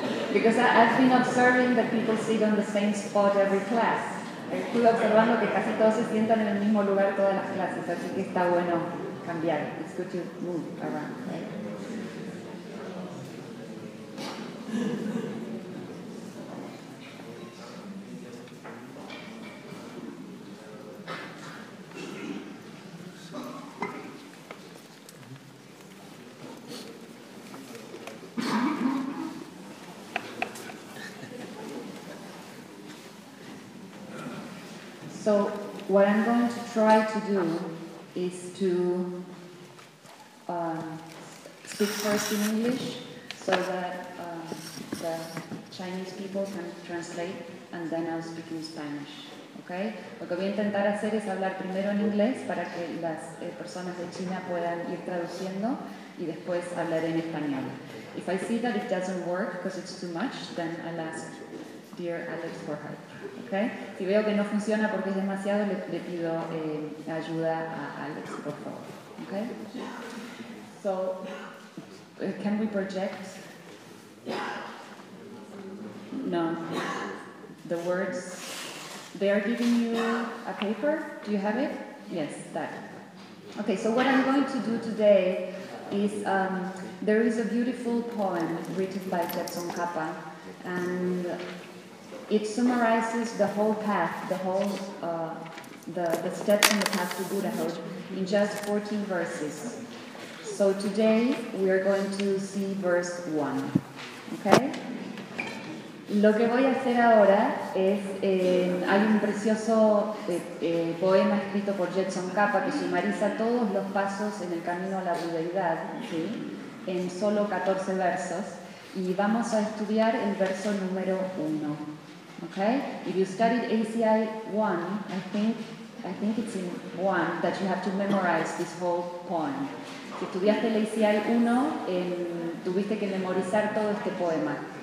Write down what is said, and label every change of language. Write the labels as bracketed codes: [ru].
[en] Because I've been observing that people sit on the same spot every class. [es] Estuve observando que casi todos se sientan en el mismo lugar todas las clases, así que está bueno cambiar. [en] It's good to move around, right? So what I'm going to try to do is to speak first in English so that the Chinese people can translate and then I'll speak in Spanish, okay? [es] Lo que voy a intentar hacer es hablar primero en inglés para que las personas de China puedan ir traduciendo y después hablar en español. [en] If I see that it doesn't work because it's too much, then I'll ask dear Alex for help. Okay. [es] Si veo que no funciona porque es demasiado, le pido ayuda a Alex, por favor. [en] Okay? So, can we project? No. The words, they are giving you a paper? Do you have it? Yes, that. Okay, so what I'm going to do today is, there is a beautiful poem written by Jetson Kappa, and it summarizes the whole path, the whole the steps in the path to Buddhahood in just 14 verses. So today we are going to see verse 1. Okay? [es] Lo que voy a hacer ahora es hay un precioso poema escrito por Jetson Kappa que sumariza todos los pasos en el camino a la budeidad, ¿sí? En solo 14 versos y vamos a estudiar el verso número 1. [en] Okay? If you studied ACI 1, I think it's in 1 that you have to memorize this whole poem. [es] Si estudiaste el ACI 1, tuviste que memorizar todo este poema.